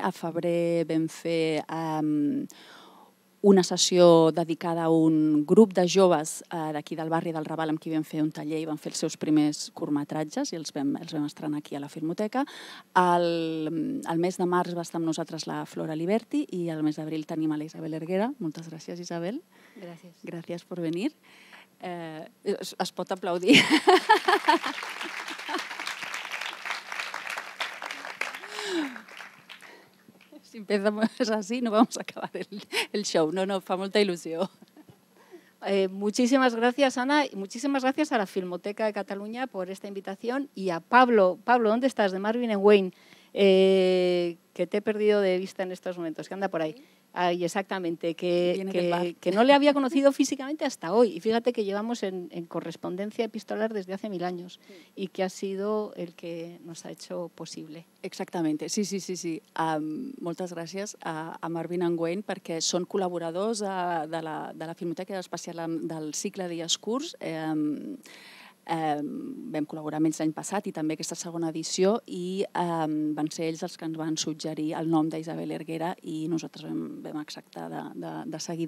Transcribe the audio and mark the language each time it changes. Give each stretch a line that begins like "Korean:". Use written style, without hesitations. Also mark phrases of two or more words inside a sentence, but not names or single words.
Catalan: A febrer vam fer una sessió dedicada a un grup de joves d'aquí del barri del Raval amb qui vam fer un taller i van fer els seus primers curtmetratges i els vam estrenar aquí a la Filmoteca. El mes de març va estar amb nosaltres la Flora Liberty i el mes d'abril tenim a la Isabel Erguera. Moltes gràcies, Isabel. Gràcies. Gràcies per venir. Es pot aplaudir.
Spanish: Si empezamos así no vamos a acabar el show.
Catalan: No, fa molta il·lusió.
Spanish: Muchísimas gracias, Ana, y muchísimas gracias a la Filmoteca de Cataluña por esta invitación y a Pablo. Pablo, ¿dónde estás? De Marvin and Wayne, que te he perdido de vista en estos momentos, que anda por ahí. Ahí, exactamente, que no le había conocido físicamente hasta hoy. Y fíjate que llevamos en correspondencia epistolar desde hace 1000 años y que ha sido el que nos ha hecho posible. Exactamente, sí.
Catalan: Moltes gràcies a Marvin and Wayne perquè són col·laboradors de la Filmoteca, en especial del cicle Dies Curts. Vam col·laborar amb ells l'any passat i també aquesta segona edició i van ser ells els que ens van suggerir el nom d'Isabel Erguera i nosaltres vam acceptar de seguida.